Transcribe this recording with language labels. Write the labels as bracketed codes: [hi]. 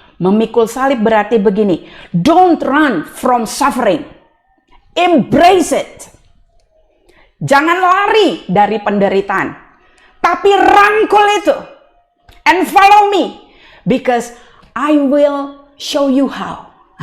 [id] Memikul salib berarti begini, [en] don't run from suffering. Embrace it. [id] Jangan lari dari penderitaan. Tapi rangkul itu. [en] And follow me. Because I will show you how.